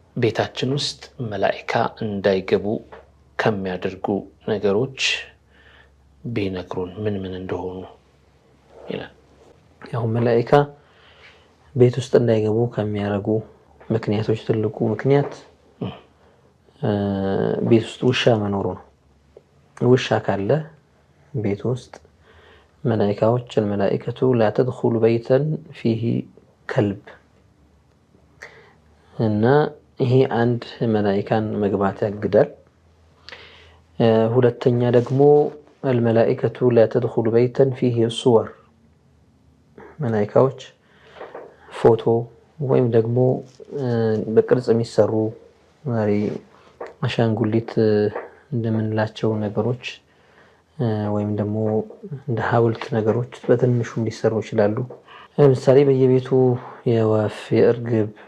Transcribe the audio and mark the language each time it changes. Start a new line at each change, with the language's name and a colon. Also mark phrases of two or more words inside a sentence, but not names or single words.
Amharic: ቤታችን ውስጥ መላእክት እንዳይገቡ ከሚያደርጉ ነገሮች ቢነግሩን ምን ምን እንደሆኑ ይላል። ያው መላእክት ቤት ውስጥ እንዳይገቡ ከሚያደርጉ ምክንያቶች ትልቁ ምክንያት ቤት ውስጥ ውሻ መኖሩ ነው። ውሻ ካለ ቤት ውስጥ መላእክቶች
Arabic: الملائكة لا تدخل بيتا فيه كلب
Amharic: እና ይሄ አንድ መላእክታን መግባት ያግዳል። ሁለተኛ ደግሞ
Arabic: الملائكة لا تدخل بيتا فيه صور
Amharic: መላእክቶች ፎቶ ወይም ደግሞ በቅርጽ የሚሰሩ አሻንጉሊት እንደምንላቸው ነገሮች ወይም ደግሞ እንደ ሐውልት ነገሮች በትንሹ ሊሰሩ ይችላሉ። ለምሳሌ በየቤቱ የወፍ የእርግብ